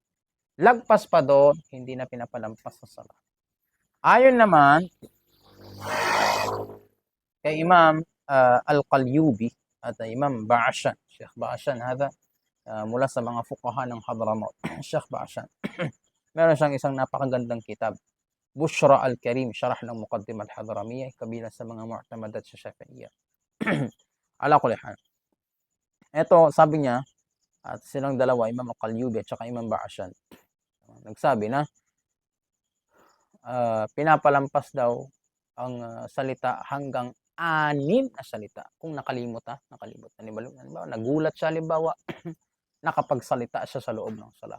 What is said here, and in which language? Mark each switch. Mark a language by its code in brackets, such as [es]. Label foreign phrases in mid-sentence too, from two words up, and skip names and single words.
[tl] Lagpas pa doon, hindi na pinapalampas sa sala. Ayon naman, kay Imam Al-Qalyubi at Imam Ba'ashan, Sheikh Ba'ashan, mula sa mga fuqaha ng Hadramaut, Sheikh Ba'ashan. Meron siyang isang napakagandang kitab, Bushra al-Karim, syarah ng Muqaddimah al-Hadramiyah, kabilang sa mga mu'tamadat sa Shafi'iyah. [ar] Ala kulli hal. [tl] Ito, sabi niya, at silang dalawa, Imam Al-Qalyubi at saka Imam Ba'ashan, nagsabi na, pinapalampas daw ang salita hanggang 6 na salita. Kung nakalimot. Halimbawa, nagulat siya, halimbawa, nakapagsalita siya sa loob ng sala.